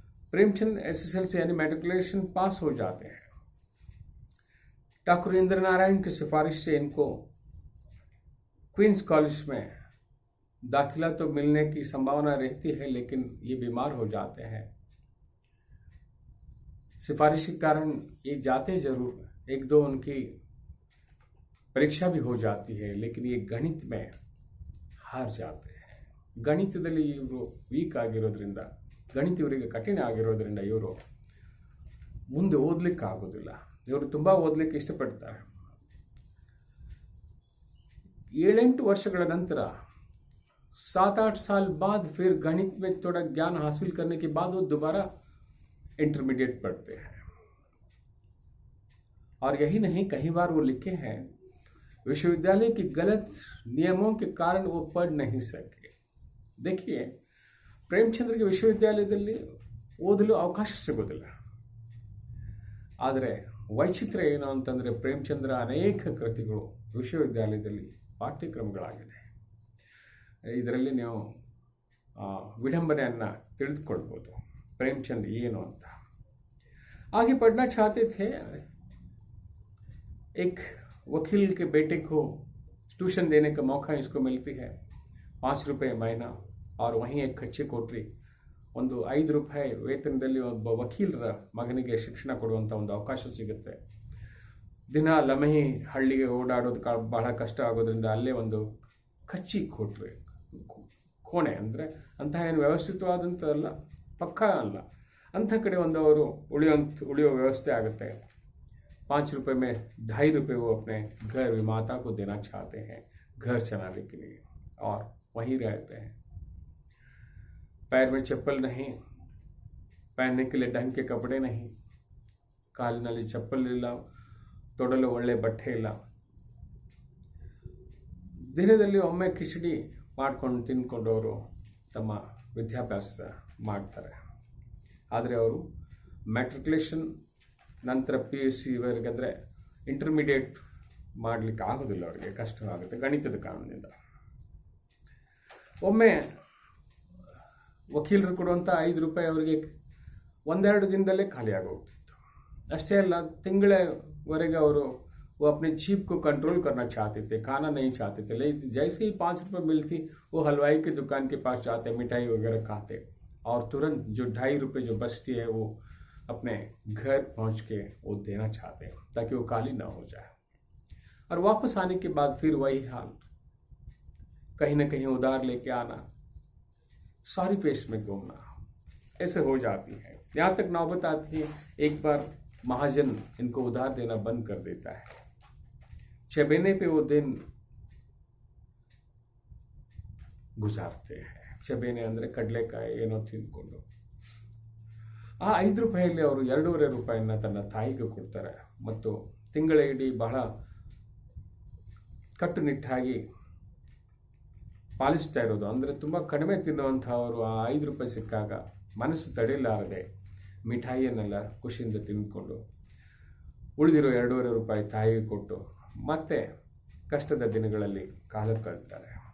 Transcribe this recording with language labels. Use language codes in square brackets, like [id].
[hi] Premchand SSLC यानी matriculation पास हो जाते हैं. ठाकुर इंद्र नारायण की सिफारिश से इनको क्वींस कॉलेज में दाखिला तो मिलने की संभावना रहती है, लेकिन ये बीमार हो जाते हैं. सिफारिश के कारण ये जाते जरूर, एक दो उनकी परीक्षा भी हो जाती है, लेकिन ये गणित में हार जाते हैं. [kn] ಗಣಿತದಲ್ಲಿ ಇವರು ವೀಕ್ ಆಗಿರೋದ್ರಿಂದ, ಗಣಿತ ಇವರಿಗೆ ಕಠಿಣ ಆಗಿರೋದ್ರಿಂದ ಇವರು ಮುಂದೆ ಓದಲಿಕ್ಕೆ ಆಗೋದಿಲ್ಲ. ಇವರು ತುಂಬ ಓದಲಿಕ್ಕೆ ಇಷ್ಟಪಡ್ತಾರೆ. 7-8 ವರ್ಷಗಳ ನಂತರ [hi] 7-8 साल बाद फिर गणित में थोड़ा ज्ञान हासिल करने के बाद वो दोबारा इंटरमीडिएट पढ़ते हैं. और यही नहीं, कई बार वो लिखे हैं विश्वविद्यालय के गलत नियमों के कारण वो पढ़ नहीं सके. देखिए, [kn] ಪ್ರೇಮಚಂದ್ರಿಗೆ ವಿಶ್ವವಿದ್ಯಾಲಯದಲ್ಲಿ ಓದಲು ಅವಕಾಶ ಸಿಗೋದಿಲ್ಲ. ಆದರೆ ವೈಚಿತ್ರ್ಯ ಏನು ಅಂತಂದರೆ, ಪ್ರೇಮಚಂದ್ರ ಅನೇಕ ಕೃತಿಗಳು ವಿಶ್ವವಿದ್ಯಾಲಯದಲ್ಲಿ ಪಾಠ್ಯಕ್ರಮಗಳಾಗಿದೆ. ಇದರಲ್ಲಿ ನೀವು ವಿಡಂಬನೆಯನ್ನು ತಿಳಿದುಕೊಳ್ಬೋದು [hi] प्रेमचंद ये नो था. आगे पढ़ना चाहते थे. एक वकील के बेटे को ट्यूशन देने का मौका इसको मिलती है. 5 रुपये महीना और वहीं एक कच्ची कोठरी, [kn] ಒಂದು 5 ರೂಪಾಯಿ ವೇತನದಲ್ಲಿ ಒಬ್ಬ ವಕೀಲರ ಮಗನಿಗೆ ಶಿಕ್ಷಣ ಕೊಡುವಂಥ ಒಂದು ಅವಕಾಶ ಸಿಗುತ್ತೆ. ದಿನ ಲಮಹಿ ಹಳ್ಳಿಗೆ ಓಡಾಡೋದು ಬಹಳ ಕಷ್ಟ ಆಗೋದ್ರಿಂದ ಅಲ್ಲೇ ಒಂದು ಕಚ್ಚಿ ಕೋಟ್ರಿ, ಕೋಣೆ ಅಂದರೆ ಅಂತಹ ಏನು ವ್ಯವಸ್ಥಿತವಾದಂಥದ್ದಲ್ಲ, ಪಕ್ಕ ಅಲ್ಲ, ಅಂಥ ಕಡೆ ಒಂದು ಅವರು ಉಳಿಯೋ ವ್ಯವಸ್ಥೆ ಆಗುತ್ತೆ. [hi] 5 रुपये में 2.5 रुपये वो अपने घर माता को देना चाहते हैं घर चलाने के लिए, और वहीं रहते हैं. पैर में चप्पल नहीं, पहनने के लिए ढंग के कपड़े नहीं, [kn] ಕಾಲಿನಲ್ಲಿ ಚಪ್ಪಲಿಲ್ಲ, ತೊಡಲು ಒಳ್ಳೆ ಬಟ್ಟೆ ಇಲ್ಲ. ದಿನದಲ್ಲಿ ಒಮ್ಮೆ ಕಿಚಡಿ ಮಾಡ್ಕೊಂಡು ತಿಂದ್ಕೊಂಡು ಅವರು ತಮ್ಮ ವಿದ್ಯಾಭ್ಯಾಸ ಮಾಡ್ತಾರೆ. ಆದರೆ ಅವರು ಮ್ಯಾಟ್ರಿಕ್ಯುಲೇಷನ್ ನಂತರ PUC ಇವರಿಗಂದರೆ ಇಂಟರ್ಮೀಡಿಯೇಟ್ ಮಾಡಲಿಕ್ಕೆ ಆಗೋದಿಲ್ಲ, ಅವರಿಗೆ ಕಷ್ಟವಾಗುತ್ತೆ ಗಣಿತದ ಕಾರಣದಿಂದ. ಒಮ್ಮೆ ವಕೀಲರು ಕೊಡುವಂಥ 5 ರೂಪಾಯಿ ಅವರಿಗೆ ಒಂದೆರಡು ದಿನದಲ್ಲೇ ಖಾಲಿ ಆಗೋಗ್ತಿತ್ತು. ಅಷ್ಟೇ ಅಲ್ಲ, ತಿಂಗಳವರೆಗೆ ಅವರು [hi] वो अपने जीभ को कंट्रोल करना चाहते थे, खाना नहीं चाहते थे. लेकिन जैसे ही 5 रुपये मिलती, वो हलवाई की दुकान के पास जाते, मिठाई वगैरह खाते और तुरंत जो 2.5 रुपये जो बचती है वो अपने घर पहुंच के वो देना चाहते हैं ताकि वो काली ना हो जाए. और वापस आने के बाद फिर वही हाल, कहीं ना कहीं उधार लेके आना, सारी पेश में घूमना, ऐसे हो जाती है. यहाँ तक नौबत आती है, एक बार महाजन इनको उधार देना बंद कर देता है. चबेने पे वो दिन ಗುಜಾರ್ತೆ. [kn] ಚಬೇನೆ ಅಂದರೆ ಕಡಲೆಕಾಯಿ ಏನೋ ತಿಂದ್ಕೊಂಡು ಆ 5 ರೂಪಾಯಿಯಲ್ಲಿ ಅವರು 2.5 ರೂಪಾಯಿನ ತನ್ನ ತಾಯಿಗೆ ಕೊಡ್ತಾರೆ ಮತ್ತು ತಿಂಗಳ ಇಡೀ ಬಹಳ ಕಟ್ಟುನಿಟ್ಟಾಗಿ ಪಾಲಿಸ್ತಾ ಇರೋದು. ಅಂದರೆ ತುಂಬ ಕಡಿಮೆ ತಿನ್ನುವಂಥವರು ಆ 5 ರೂಪಾಯಿ ಸಿಕ್ಕಾಗ ಮನಸ್ಸು ತಡೆಯಲಾರದೆ ಮಿಠಾಯಿಯನ್ನೆಲ್ಲ ಖುಷಿಯಿಂದ ತಿಂದ್ಕೊಂಡು ಉಳಿದಿರೋ 2.5 ರೂಪಾಯಿ ತಾಯಿಗೆ ಕೊಟ್ಟು ಮತ್ತೆ ಕಷ್ಟದ ದಿನಗಳಲ್ಲಿ ಕಾಲ ಕಳ್ತಾರೆ.